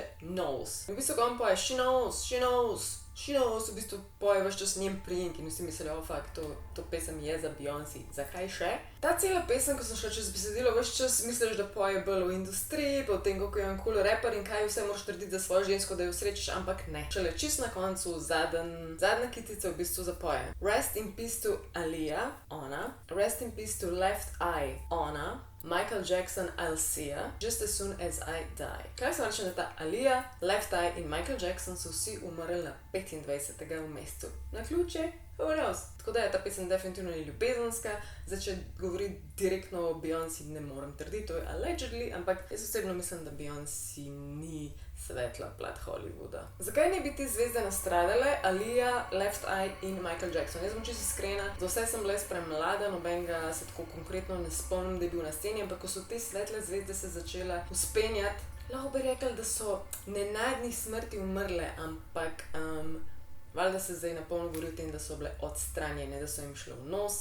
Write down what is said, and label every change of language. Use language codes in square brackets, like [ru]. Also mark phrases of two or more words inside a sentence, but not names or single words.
[sl] Knows. V bistvu, ko on poje [en] She Knows, She Knows, She Knows, [sl] v bistvu poje ves čas njen priimek in vsi mislijo, to pesem je za Beyoncé. Zakaj še? Ta cela pesem, ko sem šla čez besedilo, ves čas misliš, da poje bolj v industriji, potem kako je on [en] cool rapper [sl] in kaj vse moraš trditi za svojo žensko, da jo srečaš, ampak ne. Šele čist na koncu, zadnja kitica v bistvu zapoje. [en] Rest in peace to Aaliyah, ona. Rest in peace to Left Eye, ona. Michael Jackson, I'll see ya, just as soon as I die. [sl] Kaj se reče, da ta Aaliyah, Left Eye in Michael Jackson so vsi umrli na 25. v mesecu. Na ključe? [en] Who knows? [sl] Tako da je ta pesem definitivno ni ljubezenska, zdaj če govori direktno o Beyoncé ne morem trditi, to je allegedly, ampak jaz osebno mislim, da Beyoncé ni svetla plat Hollywooda. Zakaj ne bi te zvezde nastradale, Aaliyah, Left Eye in Michael Jackson? Jaz bom čisto iskrena, za vse sem bila jaz premlada, nobenega se tako konkretno ne spomnim, da je bil na sceni, ampak ko so te svetle zvezde se začela vzpenjati, lahko bi rekli, da so nenadnih smrti umrle, ampak valjda se zdaj na polno govori o tem, da so bile odstranjene, da so jim šle v nos.